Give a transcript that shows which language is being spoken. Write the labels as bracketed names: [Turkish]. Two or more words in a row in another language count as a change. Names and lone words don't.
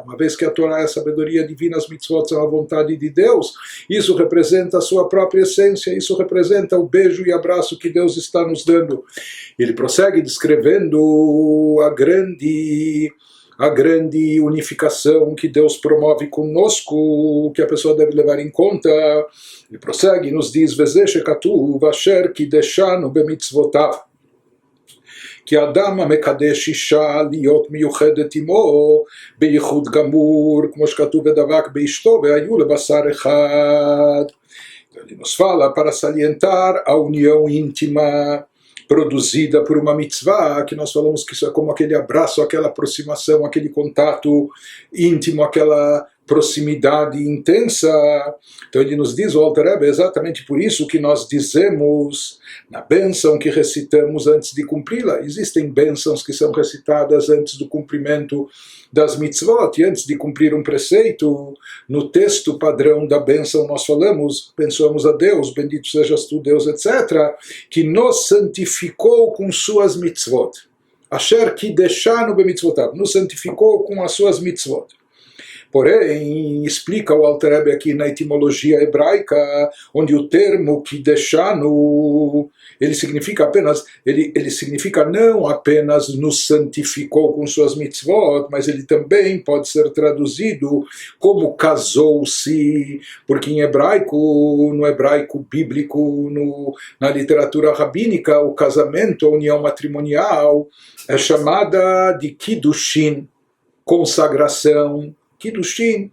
[Portuguese] Uma vez que a Torá é a sabedoria divina, as mitzvot são a vontade de Deus, isso representa a sua própria essência, isso representa o beijo e abraço que Deus está nos dando. Ele prossegue descrevendo a grande unificação que Deus promove conosco, que a pessoa deve levar em conta. Ele prossegue e nos diz: [Hebrew] וזה שכתוב אשר קדשנו במצותיו, כי האדם המקדש אישה להיות מיוחדת עמו בייחוד גמור, כמו שכתוב ודבק באשתו והיו לבשר אחד. [Portuguese] Ele nos fala para salientar a união íntima produzida por uma mitzvah, que nós falamos que isso é como aquele abraço, aquela aproximação, aquele contato íntimo, aquela proximidade intensa. Então ele nos diz, o Alter Rebbe, é exatamente por isso que nós dizemos na bênção que recitamos antes de cumpri-la. Existem bênçãos que são recitadas antes do cumprimento das mitzvot, e antes de cumprir um preceito, no texto padrão da bênção nós falamos, abençoamos a Deus, bendito sejas tu Deus, etc., que nos santificou com suas mitzvot. [Hebrew] אשר קדשנו במצותיו, [Portuguese] nos santificou com as suas mitzvot. Porém, explica o Alter Rebbe aqui na etimologia hebraica, onde o termo kideshanu, ele significa apenas, ele significa não apenas nos santificou com suas mitzvot, mas ele também pode ser traduzido como casou-se, porque em hebraico, no hebraico bíblico, na literatura rabínica, o casamento, a união matrimonial, é chamada de kiddushin, consagração, Kiddushin.